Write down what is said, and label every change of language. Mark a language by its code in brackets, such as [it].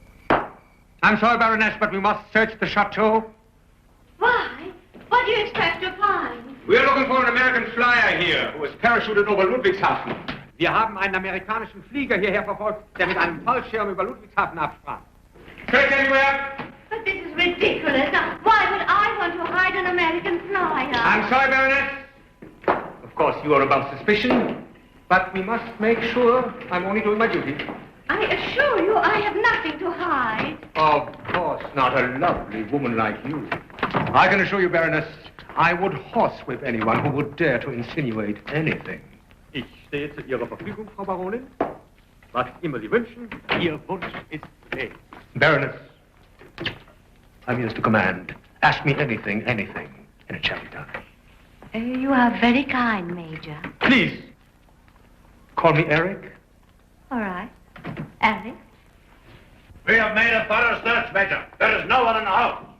[en] I'm sorry, Baroness, but we must search the chateau. Why? What do you expect to find? We're looking for an American flyer here, who was parachuted over Ludwigshafen. [de] Wir haben einen amerikanischen Flieger hierher verfolgt, der mit einem Fallschirm über Ludwigshafen absprang. [en] Search anywhere? But this is ridiculous. Now, why would I want to hide an American flyer? I'm sorry, Baroness. Of course, you are above suspicion, but we must make sure I'm only doing my duty. I assure you I have nothing to hide. Of course, not a lovely woman like you. I can assure you, Baroness, I would horsewhip anyone who would dare to insinuate anything. [de] Ich stehe zu Ihrer Verfügung, Frau Baronin. Was immer Sie wünschen, Ihr Wunsch ist befehligt. [en] Baroness, I'm yours to command. Ask me anything, and it shall be done. You are very kind, Major. Please, call me Eric. All right. Eric? We have made a thorough search, Major. There is no one in the house.